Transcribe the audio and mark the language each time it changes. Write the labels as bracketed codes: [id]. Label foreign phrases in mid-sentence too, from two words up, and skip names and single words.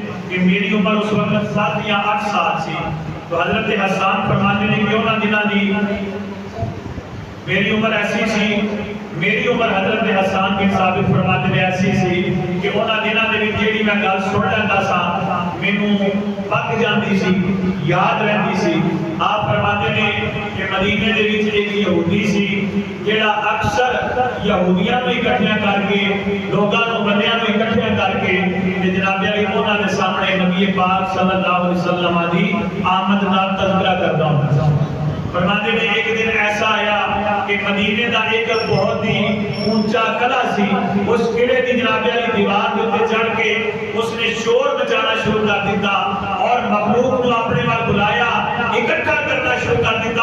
[pa] کہ میری عمر اس وقت 7 یا 8 سال سی، تو [ur] حضرت حسان فرماتے ہیں [pa] کہ انہاں دنوں دی میری عمر ایسی سی، میری عمر [ur] حضرت حسان بن ثابت فرماتے ہیں [pa] ایسی سی کہ انہاں دنوں دے وچ جیڑی میں گل سن لیندا سا مینوں پک جاندی سی، یاد رہندی سی۔ آپ فرماتے ہیں کہ مدینے دے وچ ایک یہودی سی جیڑا اکثر یہودیاں نوں اکٹھیاں کر کے لوگاں نوں بندیاں نوں اکٹھیاں کر کے تے جناب علی انہاں دے سامنے نبی پاک صلی اللہ علیہ وسلم دی آمد دا تذکرہ کردا ہوندا سی۔ [ur] فرماتے ہیں ایک دن ایسا آیا کہ مدینے دا ایک بہت ہی اونچا قلعہ سی، اس قلعے کی جناب علی دیوار کے اوپر چڑھ کے اس نے شور مچانا شروع کر دیتا اور مخلوق کو اپنے وال بلایا، اکٹھا کرنا شروع کر دیتا۔